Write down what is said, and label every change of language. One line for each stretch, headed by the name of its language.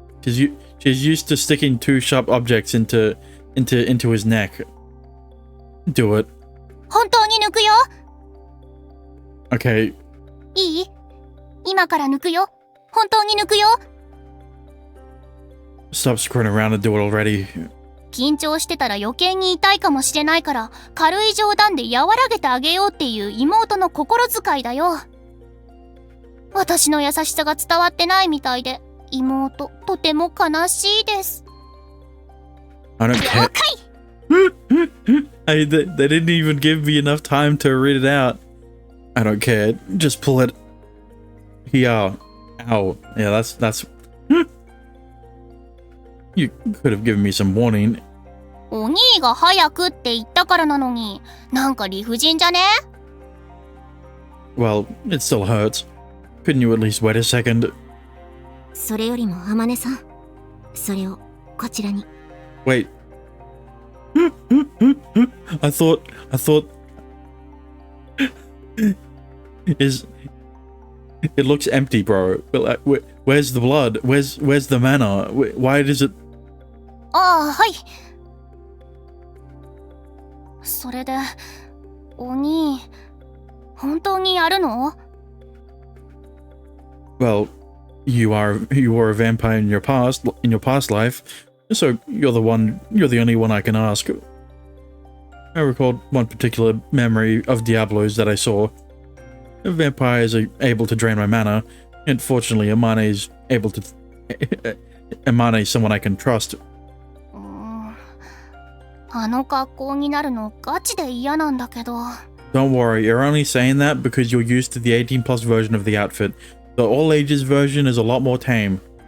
English: She's used to sticking two sharp objects into his neck. Do it.
Japanese: 本当に抜くよ。
English: Okay.
Japanese: いい？今から抜くよ。本当に抜くよ。
English: Stop screwing around and do it already.
Japanese: 緊張してたら余計に痛いかもしれないから軽い冗談で和らげてあげようっていう妹の心遣いだよ。私の優しさが伝わってないみたいで妹とても悲しいです。
English: I don't care.
Japanese: 了解。
English: They didn't even give me enough time to read it out. I don't care. Just pull it. Here. Ow. Yeah, that's. You could have given me some warning.
Japanese: お兄が早くって言ったからなのになんか理不尽じゃね？
English: Well, it still hurts. Couldn't you at least wait a second?
Japanese: それよりも天音さん、それをこちらに。
English: Wait. I thought it looks empty, bro. Where's the blood? Where's the mana? Why does it?
Japanese: ああ、はい。それでお兄本当にやるの？
English: Well, you were a vampire in your past life, so you're the only one I can ask. I recalled one particular memory of Diablo's that I saw. Vampires are able to drain my mana, and fortunately Amane is able to Amane is someone I can trust.
Japanese: あの格好になるのガチで嫌なんだけど。
English: Don't worry, you're only saying that because you're used to the 18 plus version of the outfit. The all ages version is a lot more tame.